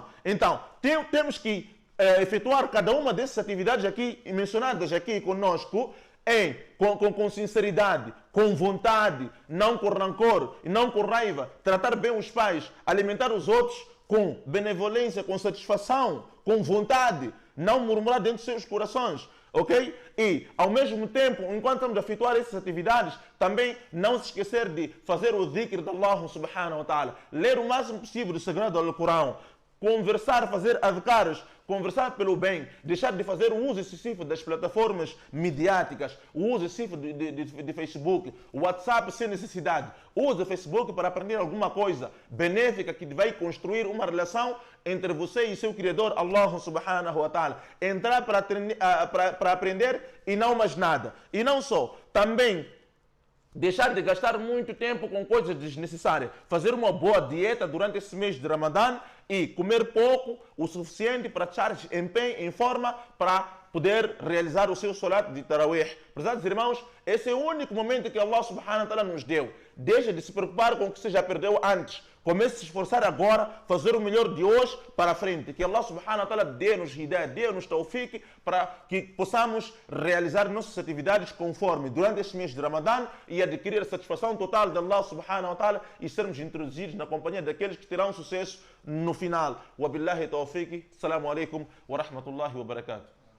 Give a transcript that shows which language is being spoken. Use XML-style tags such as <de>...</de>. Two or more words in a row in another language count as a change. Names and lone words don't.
<pt>Então, temos que efetuar cada uma dessas atividades aqui mencionadas aqui conosco com sinceridade, com vontade, não com rancor, não com raiva, tratar bem os pais, alimentar os outros com benevolência, com satisfação, com vontade, não murmurar dentro dos seus corações. Ok? E, ao mesmo tempo, enquanto estamos a efetuar essas atividades, também não se esquecer de fazer o dhikr de</pt> <ar>الله سبحانه وتعالى,</ar> <pt>ler o máximo possível o sagrado Alcorão, conversar, fazer adhkares, conversar pelo bem, deixar de fazer o uso excessivo das plataformas midiáticas, o uso excessivo de Facebook, o WhatsApp sem necessidade. Use o Facebook para aprender alguma coisa benéfica que vai construir uma relação entre você e seu Criador,</pt> <ar>الله سبحانه وتعالى.</ar> <pt>Entrar para aprender e não mais nada. E não só, também deixar de gastar muito tempo com coisas desnecessárias, fazer uma boa dieta durante esse mês de Ramadã e comer pouco, o suficiente para estar em forma para poder realizar o seu solat de Tarawih. Prezados irmãos, esse é o único momento que</pt> <ar>الله سبحانه وتعالى</ar> <pt>nos deu. Deixa de se preocupar com o que você já perdeu antes. Comece a se esforçar agora, fazer o melhor de hoje para frente. Que</pt> <ar>الله سبحانه وتعالى</ar> <pt>dê-nos hidayah, dê-nos tawfiq para que possamos realizar nossas atividades conforme durante este mês de Ramadã e adquirir a satisfação total de</pt> <ar>الله سبحانه وتعالى</ar> <pt>e sermos introduzidos na companhia daqueles que terão sucesso no final.</pt> <ar>وبالله التوفيق. السلام عليكم ورحمة الله وبركاته.</ar>